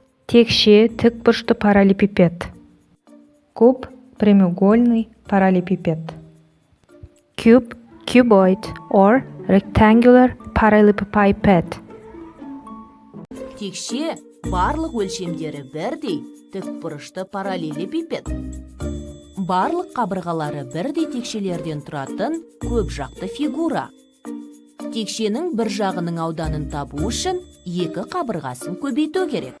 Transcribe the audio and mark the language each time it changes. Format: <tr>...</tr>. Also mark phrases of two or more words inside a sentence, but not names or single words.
<kk>Текше тікбұрышты параллелепипед.</kk> <ru>Куб прямоугольный параллелепипед.</ru> <en>Cube, cuboid or rectangular parallelepiped.</en> <kk>Текше барлық өлшемдері бірдей тікбұрышты параллелепипед. Барлық қабырғалары бірдей текшелерден тұратын көп жақты фигура. Текшенің бір жағының ауданын табу үшін екі қабырғасын көбейту керек.</kk>